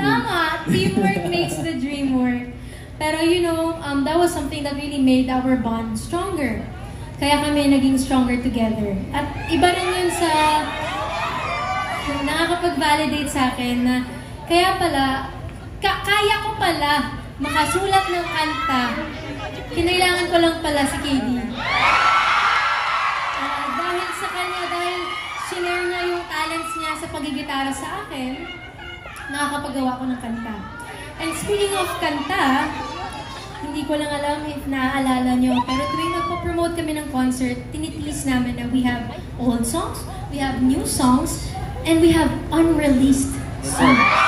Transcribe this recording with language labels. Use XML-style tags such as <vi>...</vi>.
<en>Tama, teamwork makes the dream work. Pero you know, that was something that really made our bond stronger.</en> <tl>Kaya kami naging stronger together. At iba rin yun sa nakakapag-validate sa akin na kaya pala, kaya ko pala makasulat ng kanta. Kinailangan ko lang pala si KD. Dahil sa kanya, dahil sinare niya yung talents niya sa pagigitara sa akin, nakakapagawa ko ng kanta. And speaking of kanta, hindi ko lang alam if naaalala nyo, pero tuwing magpo-promote kami ng concert, tinitlis namin na</tl> <en>we have old songs, we have new songs, and we have unreleased songs.</en>